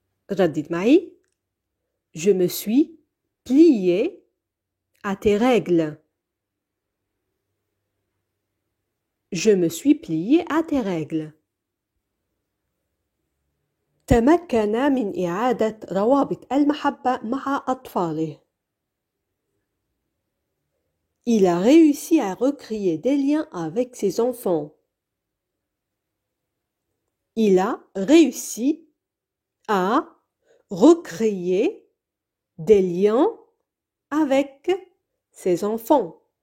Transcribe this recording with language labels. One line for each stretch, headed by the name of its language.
Arabic: ردد معي.
French: Je me suis plié à tes règles. Je me suis plié à tes règles.
Arabic: تمكن من إعادة روابط المحبة مع أطفاله.
French: Il a réussi à recréer des liens avec ses enfants. Il a réussi à recréer des liens avec ses enfants.